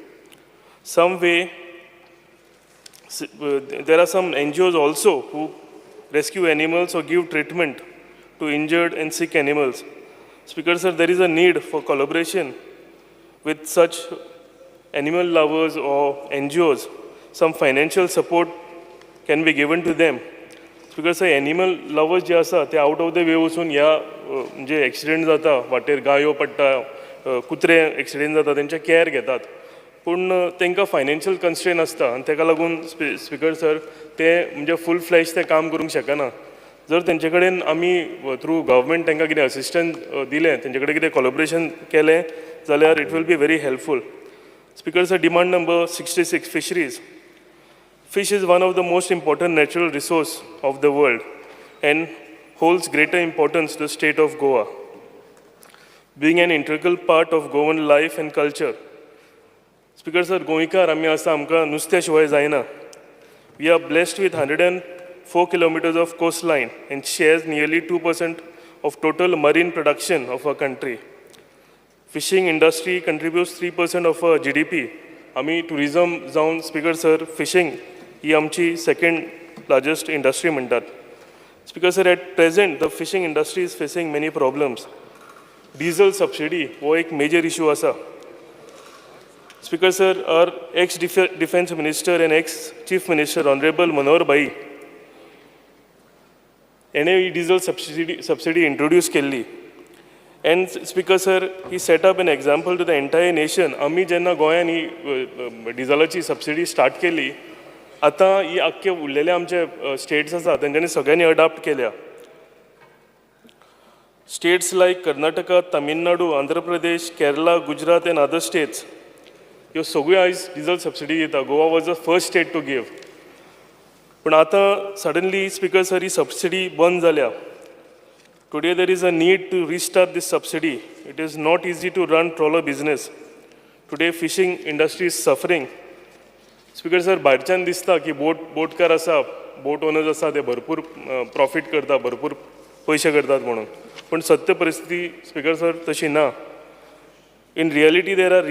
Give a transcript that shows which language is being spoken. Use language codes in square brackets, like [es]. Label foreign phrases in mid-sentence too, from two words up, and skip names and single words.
[en] There are some NGOs also who rescue animals or give treatment to injured and sick animals. Speaker sir, there is a need for collaboration with such animal lovers or NGOs. Some financial support can be given to them speaker sir animal lovers [kok] जे आसा ते [en] out of the way [kok] वचून ह्या म्हणजे एक्सिडेंट जाता वाटेर गायो पडटा कुत्रे एक्सिडेंट जाता तेंचे कॅर घेतात पूण तांकां [en] financial constraint [kok] आसता आनी ताका लागून [en] speaker sir [kok] ते म्हणजे [en] full flash [kok] ते काम करूंक शकना जर तेंचे कडेन आमी [en] through government [kok] तांकां कितें असिस्टन्स दिलें तेंचे कडेन कितें कोलॅबोरेशन केलें जाल्यार [en] it will be very helpful speaker sir demand number 66 fisheries Fish is one of the most important natural resource of the world and holds greater importance to the state of Goa. Being an integral part of Goan life and culture. Speaker sir, [kok] गोंयकार आमी आसा आमकां नुस्त्या शिवाय जायना. [en] We are blessed with 104 kilometers of coastline and shares nearly 2% of total marine production of our country. Fishing industry contributes 3% of our GDP. [kok] आमी tourism जावन [en] speaker sir, fishing [kok] ही आमची [en] second largest industry म्हणटात speaker sir at present the fishing industry is facing many problems diesel subsidy [kok] हो एक [en] major issue आसा speaker sir our ex defence minister and ex chief minister honourable Manohar Bhai [kok] हेणें ही [en] diesel subsidy introduce [kok] केल्ली [en] and speaker sir he set up an example to the entire nation [kok] आमी जेन्ना गोंयान ही डिझलाची [en] subsidy start [kok] केली आतां ही आख्खे उरलेले आमचे स्टेट्स आसा तेंच्यांनी सगळ्यांनी अडॉप्ट केल्या [en] states like Karnataka Tamil Nadu Andhra Pradesh Kerala Gujarat and other states [kok] ह्यो सगळ्यो आयज [en] diesel subsidy दिता Goa was the first state to give [kok] पूण आतां [en] suddenly speaker sir [kok] ही सबसिडी बंद जाल्या [en] today there is a need to restart this subsidy it is not easy to run trawler business today fishing industry is suffering speaker sir [kok] भायरच्यान दिसता की बोटकार आसा [en] boat owners [kok] आसा ते भरपूर प्रॉफीट करता भरपूर पयशे करतात म्हणून पण सत्य परिस्थिती [en] speaker sir [kok] तशी ना [en] in reality there are